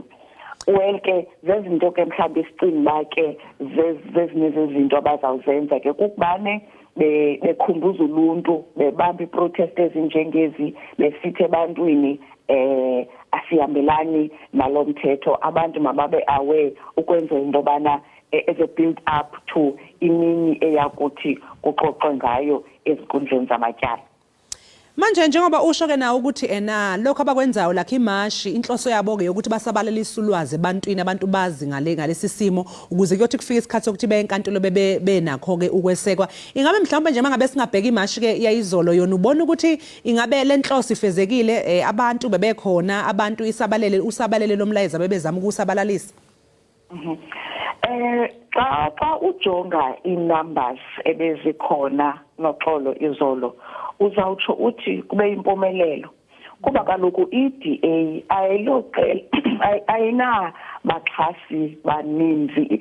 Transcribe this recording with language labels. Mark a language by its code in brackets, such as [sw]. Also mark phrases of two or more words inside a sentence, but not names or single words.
[xh] Well ke zezinto ke mhlawumbi isicinga uba ke zezinye zezinto abazawuzenza ke kukubane bekhumbuza uluntu bebamba iprotest ezinjengezi besithi ebantwini asihambelani nalo mthetho, abantu mababe aware ukwenzela into yobana [en] as a build up to [xh] imini eyakuthi kuxoxwe ngayo ezinkundleni zamatyala. [zu] Manje njengoba usho ke nawo ukuthi lokho abakwenzayo lakhe imashi inhloso yabo ke ukuthi basabalalisa ulwazi ebantwini, abantu bazi ngalesi simo ukuze kuyothi kufike isikhathi sokuthi beyinkantolo benakho ke ukwesekwa. Ingabe mhlawumbe nje mangabe singabheka imashi ke yayizolo yona ubona ukuthi ingabe lenhloso ifezekile, abantu bebekhona, abantu usabalele lomlayezo bebezama ukusabalalisa? [xh] Xa ujonga i-numbers ebezikhona noxolo izolo uzawutsho uthi kube impumelelo kuba kaloku i-DA ayina baxhasi baninzi.